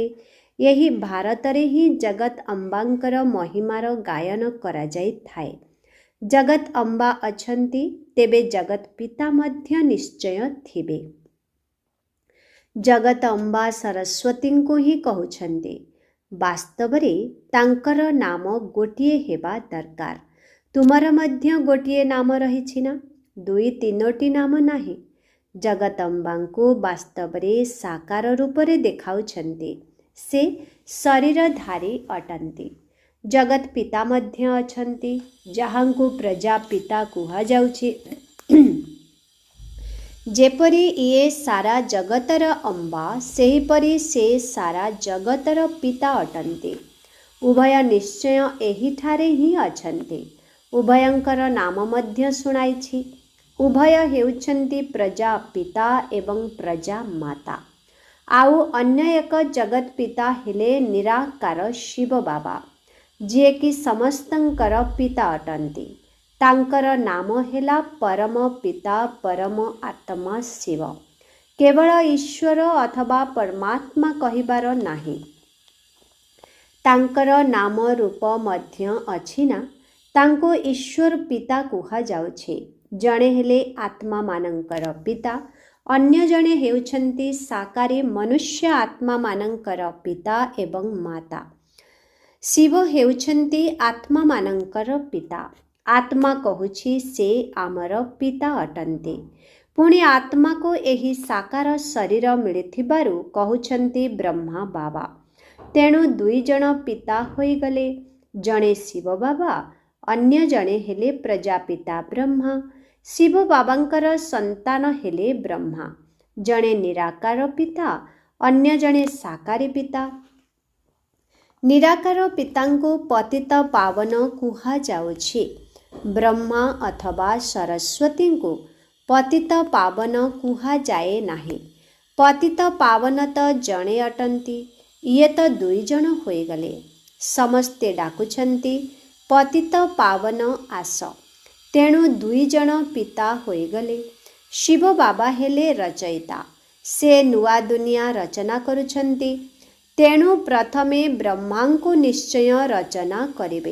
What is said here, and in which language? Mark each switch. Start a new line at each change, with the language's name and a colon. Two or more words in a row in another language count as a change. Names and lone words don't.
Odia: ଏହି ଭାରତ ରେ ହି ଜଗତ ଅମ୍ବାଙ୍କର ମହିମାର ଗାୟନ କରା ଯାଇ ଥାଏ। ଜଗତ ଅମ୍ବା ଅଛନ୍ତି ତେବେ ଜଗତ ପିତା ମଧ୍ୟ ନିଶ୍ଚୟ ଥିବେ। ଜଗତ ଅମ୍ବା ସରସ୍ୱତୀ କୁ ହିଁ କହୁଛନ୍ତି। ବାସ୍ତବ ରେ ତାଙ୍କର ନାମ ଗୋଟିଏ ହେବା ଦରକାର। ତୁମର ମଧ୍ୟ ଗୋଟିଏ ନାମ ରହିଛି ନା? ଦୁଇ ତିନୋଟି ନାମ ନାହିଁ। ଜଗତଅମ୍ବାଙ୍କୁ ବାସ୍ତବରେ ସାକାର ରୂପରେ ଦେଖାଉଛନ୍ତି। ସେ ଶରୀରଧାରୀ ଅଟନ୍ତି। ଜଗତ ପିତା ମଧ୍ୟ ଅଛନ୍ତି, ଯାହାଙ୍କୁ ପ୍ରଜାପିତା କୁହା ଯାଉଛି। ଯେପରି ଏ ସାରା ଜଗତର ଅମ୍ବା ସେହିପରି ସେ ସାରା ଜଗତର ପିତା ଅଟନ୍ତି। ଉଭୟ ନିଶ୍ଚୟ ଏହିଠାରେ ହିଁ ଅଛନ୍ତି। ଉଭୟଙ୍କର ନାମ ମଧ୍ୟ ଶୁଣାଇଛି। ଉଭୟ ହେଉଛନ୍ତି ପ୍ରଜା ପିତା ଏବଂ ପ୍ରଜା ମାତା। ଆଉ ଅନ୍ୟ ଏକ ଜଗତ ପିତା ହେଲେ ନିରାକାର ଶିବ ବାବା, ଯେ କି ସମସ୍ତଙ୍କର ପିତା ଅଟନ୍ତି। ତାଙ୍କର ନାମ ହେଲା ପରମ ପିତା ପରମ ଆତ୍ମା ଶିବ। କେବଳ ଈଶ୍ୱର ଅଥବା ପରମାତ୍ମା କହିବାର ନାହିଁ। ତାଙ୍କର ନାମ ରୂପ ମଧ୍ୟ ଅଛି ନା? ତାଙ୍କୁ ଈଶ୍ୱର ପିତା କୁହା ଯାଉଛି। ଜଣେ ହେଲେ ଆତ୍ମା ମାନଙ୍କର ପିତା, ଅନ୍ୟ ଜଣେ ହେଉଛନ୍ତି ସାକାରୀ ମନୁଷ୍ୟ ଆତ୍ମା ମାନଙ୍କର ପିତା ଏବଂ ମାତା। ଶିବ ହେଉଛନ୍ତି ଆତ୍ମା ମାନଙ୍କର ପିତା। ଆତ୍ମା କହୁଛି ସେ ଆମର ପିତା ଅଟନ୍ତି। ପୁଣି ଆତ୍ମା କୁ ଏହି ସାକାର ଶରୀର ମିଳିଥିବାରୁ କହୁଛନ୍ତି ବ୍ରହ୍ମା ବାବା। ତେଣୁ ଦୁଇ ଜଣ ପିତା ହୋଇ ଗଲେ। ଜଣେ ଶିବ ବାବା, ଅନ୍ୟ ଜଣେ ହେଲେ ପ୍ରଜାପିତା ବ୍ରହ୍ମା। ଶିବ ବାବାଙ୍କର ସନ୍ତାନ ହେଲେ ବ୍ରହ୍ମା। ଜଣେ ନିରାକାର ପିତା, ଅନ୍ୟ ଜଣେ ସାକାରୀ ପିତା। ନିରାକାର ପିତାଙ୍କୁ ପତିତ ପାବନ କୁହା ଯାଉଛି। ବ୍ରହ୍ମା ଅଥବା ସରସ୍ୱତୀ କୁ ପତିତ ପାବନ କୁହା ଯାଏ ନାହିଁ। ପତିତ ପାବନ ତ ଜଣେ ଅଟନ୍ତି, ଏ ତ ଦୁଇ ଜଣ ହୋଇ ଗଲେ। ସମସ୍ତେ ଡାକୁଛନ୍ତି ପତିତ ପାବନ ଆସ। ତେଣୁ ଦୁଇ ଜଣ ପିତା ହୋଇ ଗଲେ। ଶିବ ବାବା ହେଲେ ରଚୟିତା। ସେ ନୂଆ ଦୁନିଆ ରଚନା କରୁଛନ୍ତି। ତେଣୁ ପ୍ରଥମେ ବ୍ରହ୍ମାଙ୍କୁ ନିଶ୍ଚୟ ରଚନା କରିବେ।